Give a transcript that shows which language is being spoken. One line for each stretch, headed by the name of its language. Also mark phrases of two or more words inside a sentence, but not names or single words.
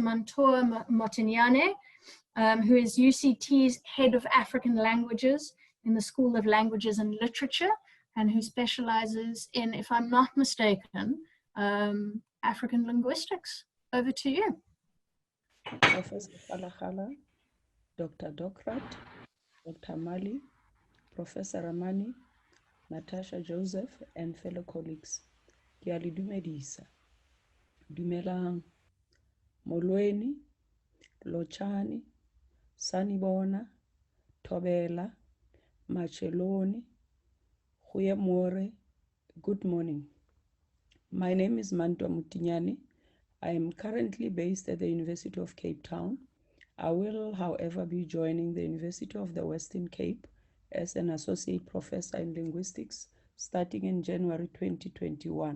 English: Mantoa Motinyane, who is UCT's Head of African Languages in the School of Languages and Literature, and who specializes in, if I'm not mistaken, African linguistics. Over to you. Professor Kgalagala, Dr. Docrat, Dr. Mali, Professor Ramani, Natasha Joseph, and fellow colleagues.
Southern Sotho: Ke a le dumedisa. Dumelang.
Zulu: Molweni, Lochani, Sanibona, Thobela, Macheloni, Goeiemorgen,
English: good morning. My name is Mantoa Motinyane. I am currently based at the University of Cape Town. I will, however, be joining the University of the Western Cape as an associate professor in linguistics starting in January 2021.